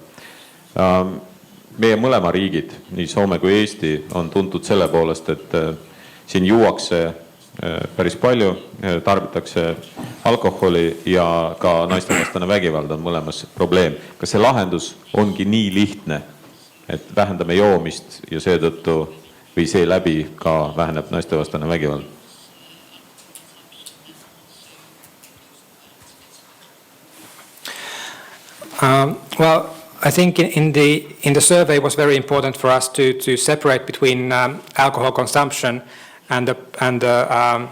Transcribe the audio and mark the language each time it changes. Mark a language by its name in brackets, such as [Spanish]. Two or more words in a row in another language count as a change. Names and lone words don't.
[Estonian] Meie mõlema riigid, nii Soome kui Eesti, on tuntud selle poolest, et siin juuakse päris palju, tarbitakse alkoholi ja ka naistevastane vägivald on mõlemas probleem. Kas see lahendus ongi nii lihtne, et vähendame joomist ja seetõttu või seeläbi ka väheneb naistevastane vägivald? [English] Well, I think in the survey it was very important for us to separate between alcohol consumption and the